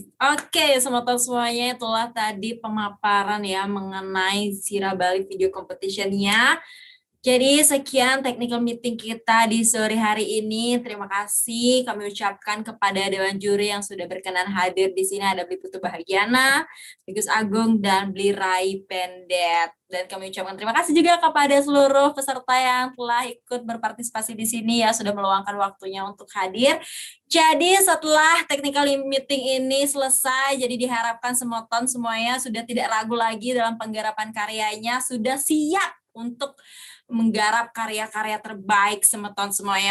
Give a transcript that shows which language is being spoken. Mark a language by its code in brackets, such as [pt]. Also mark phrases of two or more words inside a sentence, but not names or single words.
[id] Oke, teman-teman semuanya, itulah tadi pemaparan ya mengenai Sirah Bali Video Competition-nya. Jadi sekian [en] technical meeting [id] kita di sore hari ini. Terima kasih kami ucapkan kepada Dewan Juri yang sudah berkenan hadir di sini. Ada Bli Putu Bahagiana, Gus Agung, dan Bli Rai Pendet. Dan kami ucapkan terima kasih juga kepada seluruh peserta yang telah ikut berpartisipasi di sini ya, sudah meluangkan waktunya untuk hadir. Jadi setelah [en] technical meeting [id] ini selesai, jadi diharapkan semoton semuanya sudah tidak ragu lagi dalam penggarapan karyanya, sudah siap untuk menggarap karya-karya terbaik semeton semuanya.